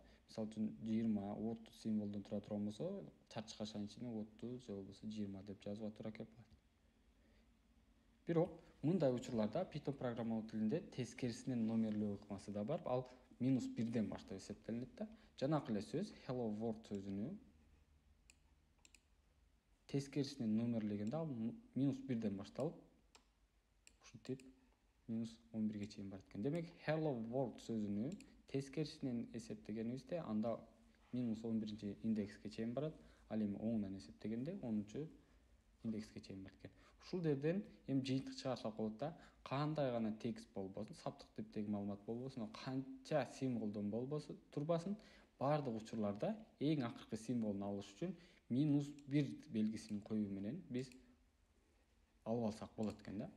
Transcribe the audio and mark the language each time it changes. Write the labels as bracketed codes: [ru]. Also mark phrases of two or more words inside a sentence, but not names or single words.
[ky] Мисалы үчүн 20-30 символдон тура турган болсо, чарчы кашанын ичине 30 же болбосо 20 деп жазууга туура келип калат. Бирок мындай учурларда Python программалоо тилинде тескерисинен номерлөө ыкмасы да бар. Ал -1ден баштап эсептелинет да. Жанакы эле сөз [en] hello world [ky] сөзүнү тескерисинен номерлегенде ал -1ден башталып, ушинтип -11ге чейин барат экен. Демек, [en] hello world [ky] сөзүнү тескерисинен эсептегенибизде, анда -11 индекске чейин барат. Ал эми оңунан эсептегенде 10 индекске чейин барат экен. Ушул жерден эми жыйынтык чыгарсак болот да. Кандай гана текст болбосун, саптык типтеги маалымат болбосун, канча символдон болбосун, турбасын, бардык учурларда эң акыркы символун алыш үчүн -1 белгисин коюу менен биз алып алсак болот экен да.